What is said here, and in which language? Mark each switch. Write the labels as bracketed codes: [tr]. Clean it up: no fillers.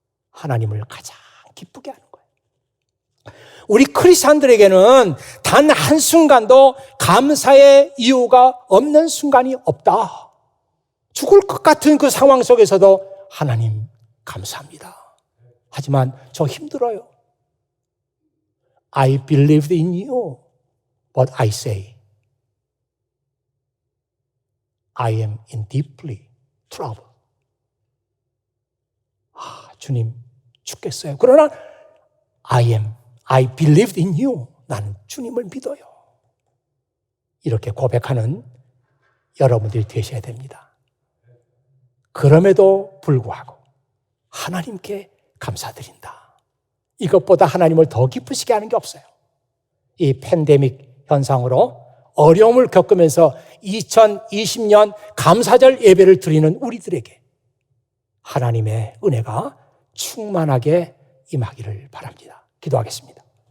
[ko] 하나님을 가장 기쁘게 하는 거예요. 우리 크리스찬들에게는 단 한순간도 감사의 이유가 없는 순간이 없다. 죽을 것 같은 그 상황 속에서도 하나님 감사합니다. 하지만 저 힘들어요. [en] I believed in you, but I say I am in deeply trouble. [ko] 주님 죽겠어요. 그러나 [en] I believed in you. [ko] 나는 주님을 믿어요. 이렇게 고백하는 여러분들이 되셔야 됩니다. 그럼에도 불구하고 하나님께 감사드린다. 이것보다 하나님을 더 기쁘시게 하는 게 없어요. 이 팬데믹 현상으로 어려움을 겪으면서 2020년 감사절 예배를 드리는 우리들에게 하나님의 은혜가 충만하게 임하기를 바랍니다. 기도하겠습니다.